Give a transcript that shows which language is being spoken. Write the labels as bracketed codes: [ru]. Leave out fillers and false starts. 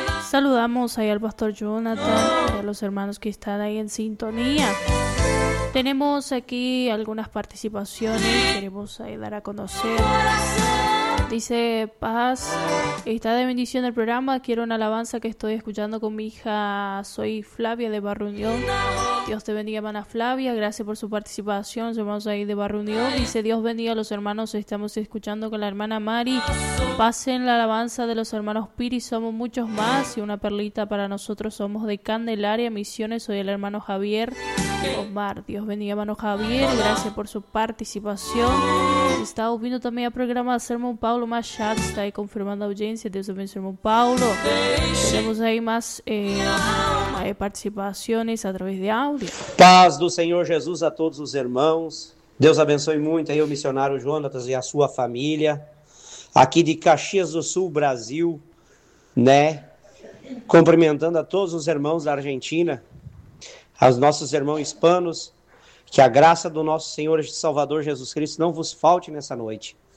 [pt] Saludamos aí ao pastor Jonathan e a los hermanos que estão aí em sintonia. Tenemos aqui algumas participações que queremos aí dar a conhecer. [es] Dice Paz, está de bendición el programa, quiero una alabanza que estoy escuchando con mi hija, soy Flavia de Barrio Unión. Dios te bendiga, hermana Flavia, gracias por su participación, los hermanos ahí de Barrio Unión. Dice Dios bendiga a los hermanos, estamos escuchando con la hermana Mari. Pasen la alabanza de los hermanos Piri, somos muchos más y una perlita para nosotros, somos de Candelaria, Misiones, soy el hermano Javier. Omar, Dios bendiga, hermano Javier, gracias por su participación. Estamos viendo también el programa de Sermon Paulo Machado, está ahí confirmando audiencia. Dios bendiga, Sermon Paulo. Tenemos ahí más participaciones a través de audio. [pt] Paz do Senhor Jesus a todos os irmãos. Deus abençoe muito aí o missionário Jonatas e a sua família. Aqui de Caxias do Sul, Brasil, né? Cumprimentando a todos os irmãos da Argentina, aos nossos irmãos hispanos, que a graça do nosso Senhor e Salvador Jesus Cristo não vos falte nessa noite.